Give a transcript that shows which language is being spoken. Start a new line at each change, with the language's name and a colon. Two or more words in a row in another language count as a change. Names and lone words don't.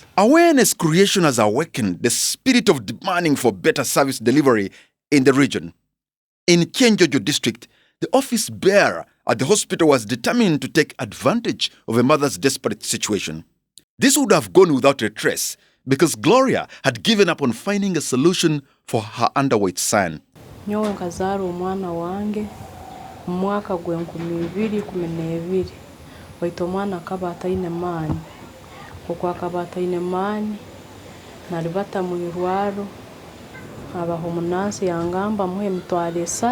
English: Awareness creation has awakened the spirit of demanding for better service delivery in the region. In Kyenjojo district, the office bearer at the hospital was determined to take advantage of a mother's desperate situation. This would have gone without a trace because Gloria had given up on finding a solution for her underweight son.
Tooro: Nyowe nkazara omwana wange mwaka gwe 2012 waito omwana akaba ataine maani okwo akaba ataine maani naribata mu irwaro abaho munansi yangamba muhe emitwaro 3